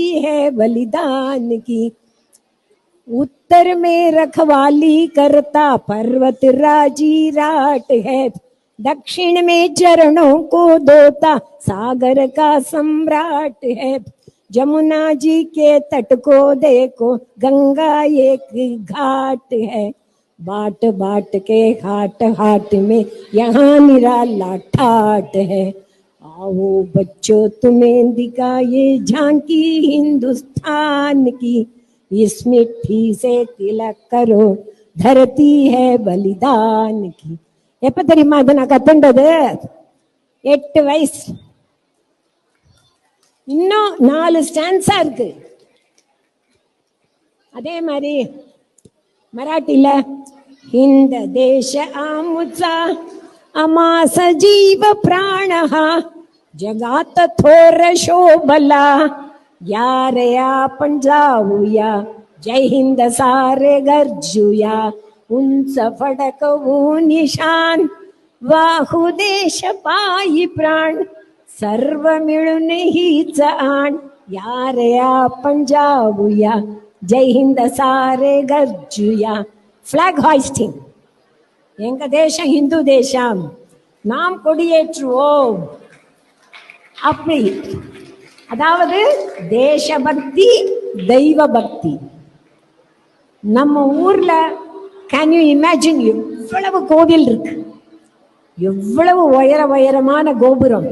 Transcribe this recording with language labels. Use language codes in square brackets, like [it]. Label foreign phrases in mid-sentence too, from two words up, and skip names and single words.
[hi] है बलिदान की, उत्तर में रखवाली करता पर्वत राजी राट है, दक्षिण में चरणों को धोता सागर का सम्राट है, जमुना जी के तट को देखो गंगा एक घाट है, बाट बाट के हाट हाट में यहाँ निराला ठाट है। आओ बच्चों तुम्हें दिखाए झांकी हिंदुस्तान की, इस मिट्टी से तिलक करो धरती है बलिदान की। [ta] எப்ப தெரியுமா அதை நான் கத்துண்டது? 8 வயசு. இன்னும் 4 ஸ்டான்ஸா இருக்கு. அதே மாதிரி [mr] मराठीला हिंद देश आमुचा आमा सजीव प्राण हा, जगात थोर शोभला यार आपण जाऊया, जय हिंद सारे गर्जूया, उंच फडकवू निशान वाहू देश पायी प्राण, सर्व मिळून हीच आण यार आपण जाऊया, जय हिंद सारे गर्जुया. [en] flag hoisting. [ta] எங்க தேசம் இந்து தேசம், நாம் கொடியேற்றுவோம். அப்படி அதாவது தேசபக்தி தெய்வ பக்தி. நம்ம ஊர்ல [en] can you imagine [ta] எவ்வளவு கோவில் இருக்கு, எவ்வளவு உயரமான கோபுரம்.